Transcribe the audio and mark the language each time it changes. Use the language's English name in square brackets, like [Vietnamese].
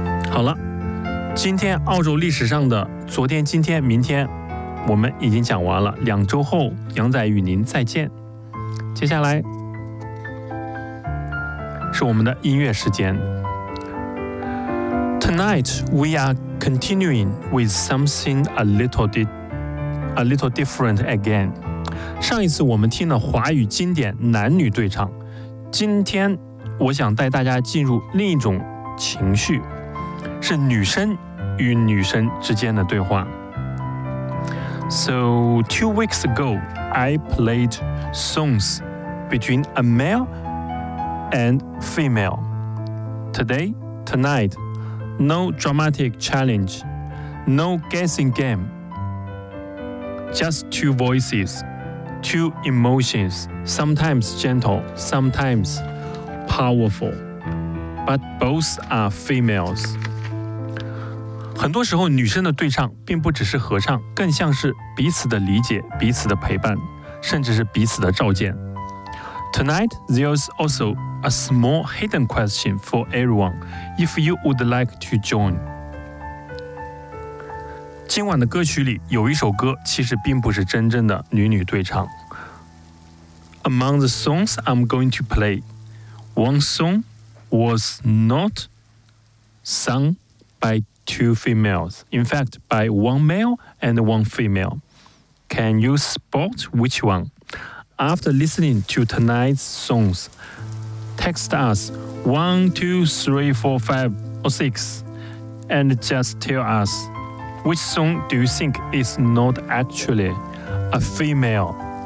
[Chinese] 好了，今天澳洲历史上的昨天今天明天我们已经讲完了，两周后杨仔与您再见。接下来是我们的音乐时间。 [English] Tonight we are continuing with something a little different again。 [Chinese] 上一次我们听了华语经典男女对唱，今天我想带大家进入另一种情绪，是女生与女生之间的对话。 [English] So 2 weeks ago I played songs between a male and female. Today, tonight, no dramatic challenge, no guessing game. Just two voices, two emotions, sometimes gentle, sometimes powerful. But both are females. [Chinese] 很多时候女生的对唱并不只是合唱，更像是彼此的理解，彼此的陪伴，甚至是彼此的照见。 [English] Tonight, there's also a small hidden question for everyone, if you would like to join. [Chinese] 今晚的歌曲里有一首歌其实并不是真正的女女对唱。 [English] Among the songs I'm going to play, one song was not sung by two females, in fact, by one male and one female. Can you spot which one? After listening to tonight's songs, text us 1, 2, 3, 4, 5, or 6 and just tell us which song do you think is not actually a female.